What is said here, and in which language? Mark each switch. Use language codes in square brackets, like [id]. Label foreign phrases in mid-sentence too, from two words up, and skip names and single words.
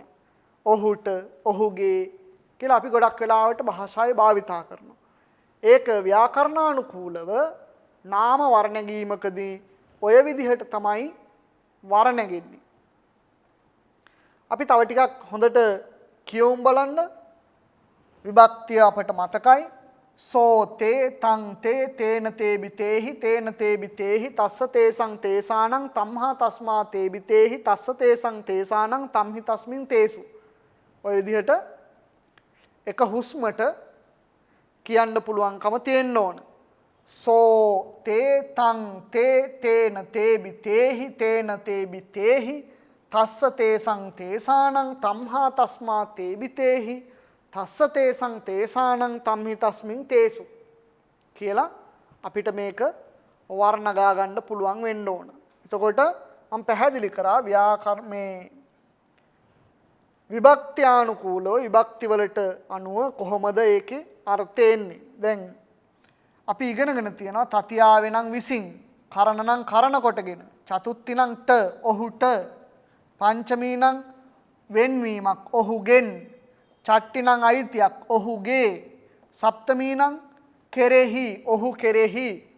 [si] ඔහුට, ඔහුගේ කියලා අපි ගොඩක් වෙලාවට භාෂාවේ භාවිතා කරනවා. ඒක ව්‍යාකරණානුකූලව නාම වර්ණගීමකදී ඔය විදිහට තමයි වර්ණගෙන්නේ. අපි තව ටිකක් හොඳට කියවමු බලන්න. විභක්තිය අපට මතකයි. [pi] සෝ තේ තං තේ තේන තේබි තේහි තේන තේබි තේහි තස්ස තේසං තේසානං තම්හා තස්මා තේබි තේහි තස්ස තේසං තේසානං තම්හි තස්මින් තේසු. [si] ඔය විදිහට එක හුස්මට කියන්න පුළුවන්කම තියෙන්න ඕන. [pi] සෝ තේ තං තේ තේන තේබි තේහි තේන තේබි තේහි තස්ස තේසං තේසානං තම්හා තස්මා තේබි තේහි තස්ස තේසං තේසානං තම්හි තස්මින් තේසු [si] කියලා අපිට මේක වර්ණ ගා ගන්න පුළුවන් වෙන්න ඕන. එතකොට මම පැහැදිලි කරා ව්‍යාකරණයේ විභක්ත්‍යානුකූලව විභක්ති වලට අනුව කොහොමද ඒකේ අර්ථය එන්නේ. දැන් අපි ඉගෙනගෙන තියෙනවා තතියාවේ නම් විසින්, කරණ නම් කරන කොටගෙන, චතුත්ථි නම් ට ඔහුට, පංචමී නම් වෙන්වීමක් ඔහුගෙන්, චට්ටි නම් අයිතියක් ඔහුගේ, සප්තමී නම් කෙරෙහි ඔහු කෙරෙහි.